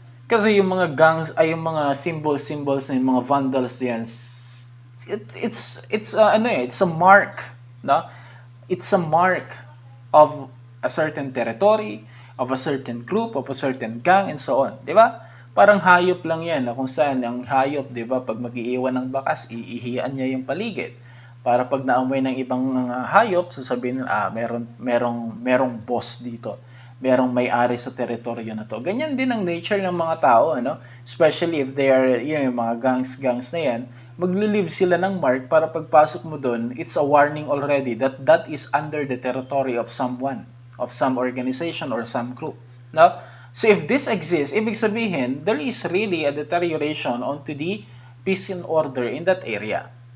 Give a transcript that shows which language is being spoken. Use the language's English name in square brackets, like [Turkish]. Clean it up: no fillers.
[Filipino] Kasi yung mga gangs ay yung mga symbols ng mga vandals yan, [English] it's a mark, [Filipino] no? [English] It's a mark of a certain territory, of a certain group, of a certain gang, and so on, di ba? [Filipino] Parang hayop lang yan, na kung saan ang hayop, di ba, pag mag-iiwan ng bakas, iihian niya yung paligid. Para pag naamoy ng ibang hayop, sasabihin, merong boss dito. Merong may-ari sa teritoryo na to. Ganyan din ang nature ng mga tao, ano? [English] Especially if they are, [Filipino] yung mga gangs na yan, magli-leave sila ng mark para pagpasok mo doon, [English] it's a warning already that that is under the territory of someone, of some organization or some group. No? So if this exists, [Filipino] ibig sabihin, [English] there is really a deterioration onto the peace and order in that area.